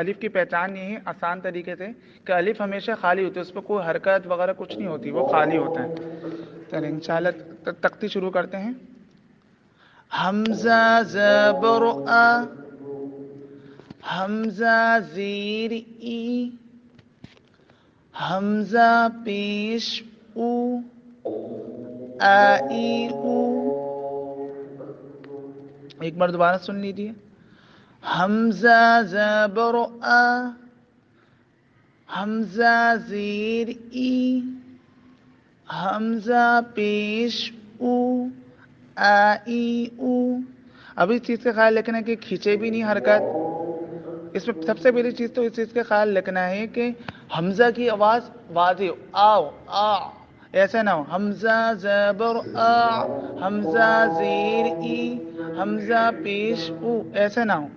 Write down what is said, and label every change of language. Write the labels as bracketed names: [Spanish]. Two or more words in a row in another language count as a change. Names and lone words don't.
[Urdu] الف کی پہچان یہ ہے آسان طریقے سے کہ الف ہمیشہ خالی ہوتی ہے، اس پہ کوئی حرکت وغیرہ کچھ نہیں ہوتی، وہ خالی ہوتا ہے. چلیں انشاءاللہ تختی شروع کرتے ہیں. حمزہ زبر آ، حمزہ زیر ای، حمزہ پیش او، ای او. ایک بار دوبارہ سن لیجیے. حمزہ زبر آ، حمزہ زیر ای، حمزہ پیش او، ای او. اب اس چیز کا خیال رکھنا ہے کہ کھینچے بھی نہیں حرکت. اس میں سب سے پہلی چیز تو اس چیز کا خیال رکھنا ہے کہ حمزہ کی آواز واضح ہو، آؤ آ، ایسا نہ ہو. حمزہ زبر آ، حمزہ زیر ای، حمزہ پیش او، ایسا نہ ہو.